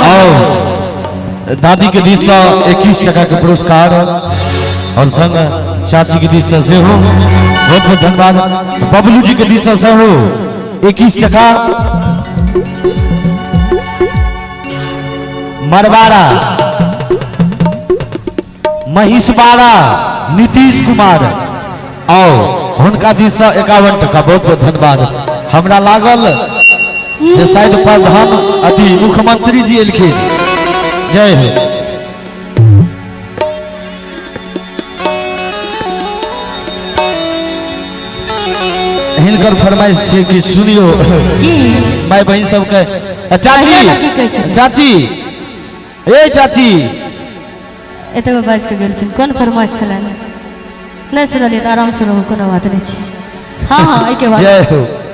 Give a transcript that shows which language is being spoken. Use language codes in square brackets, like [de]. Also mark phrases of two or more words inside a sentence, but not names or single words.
[mai] और दादी के दिस से 21 टका के पुरस्कार और संग चाची के दिस से हो बहुत बहुत धन्यवाद। बबलू जी के दिस से हो 21 टका। मरवाड़ा महिषवाड़ा नीतीश कुमार और उनका दिस से 51 टका बहुत बहुत धन्यवाद। हमरा लागल जे शायद प्रधान अति मुख्यमंत्री जी एलखिन। जय हो। हिनकर फरमाइश छै कि सुनियो भाई बहन सबके। चाची चाची ए चाची एतगो बाज के जलखिन कोन फरमाइश छलन नहीं सुनलिए तो आराम से रहो कोनो बात नहीं छै। हां हां एके बात जय हो।